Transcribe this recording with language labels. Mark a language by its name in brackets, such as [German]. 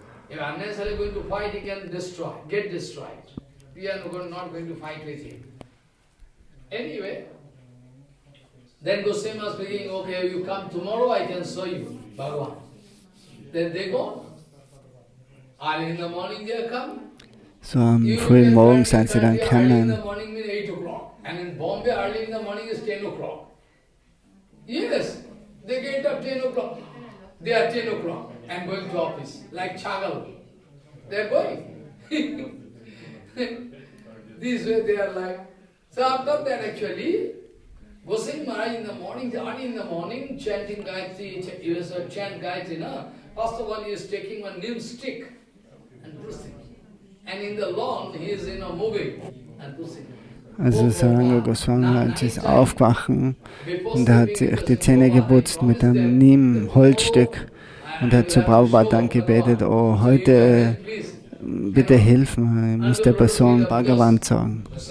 [English] If unnecessarily going to fight, he can get destroyed. We are not going to fight with him. Anyway, then Goswami was speaking, okay, you come tomorrow, I can show you Bhagavan. Then they go. Early in the morning they come. [German] So am frühen Morgen sind sie dann [English] Early in the [German] kommen. [English] morning means 8 o'clock. And in Bombay, early in the morning is 10 o'clock. Yes, they get up 10 o'clock. They are 10 o'clock and going to office, like Chagal. They are going. This way they are like. So after that actually, Goswami Maharaj in the morning, early in the morning, chanting Gayatri, he was a chant Gayatri, no? First of all he is taking a neem stick and pushing. And in the lawn he is moving and pushing. [German] Also Saranga Goswami ist aufgewacht und er hat sich die Zähne geputzt mit einem Neem-Holzstück und hat zu Prabhupada dann gebetet, oh, heute bitte hilf mir, ich muss der Person Bhagavan sagen.